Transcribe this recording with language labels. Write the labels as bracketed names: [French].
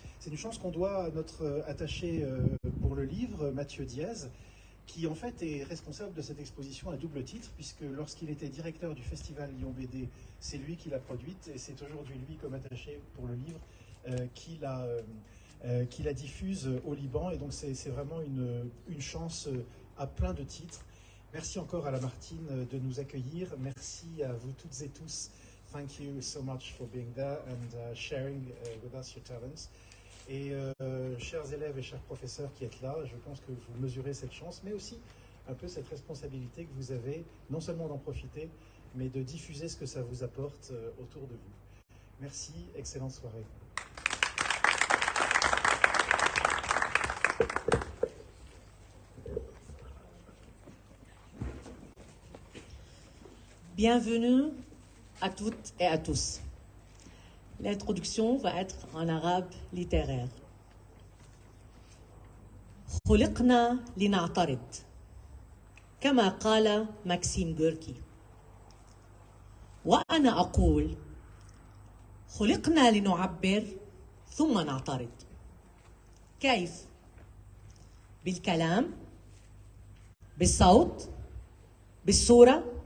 [French] C'est une chance qu'on doit à notre attaché pour le livre, Mathieu Diaz, qui en fait est responsable de cette exposition à double titre, puisque lorsqu'il était directeur du festival Lyon BD, c'est lui qui l'a produite, et c'est aujourd'hui lui, comme attaché pour le livre, qui la diffuse au Liban, et donc c'est vraiment une chance à plein de titres. Merci encore à la Martine de nous accueillir, merci à vous toutes et tous. [English] Thank you so much for being there and sharing with us your talents. [French] Et chers élèves et chers professeurs qui êtes là, je pense que vous mesurez cette chance, mais aussi un peu cette responsabilité que vous avez, non seulement d'en profiter, mais de diffuser ce que ça vous apporte autour de vous. Merci, excellente soirée. Bienvenue à toutes et à tous. L'introduction va être en arabe littéraire. [Arabic] خلقنا لنعترض كما قال ماكسيم غوركي، وأنا أقول خلقنا لنعبر ثم نعترض. كيف؟ بالكلام، بالصوت، بالصورة.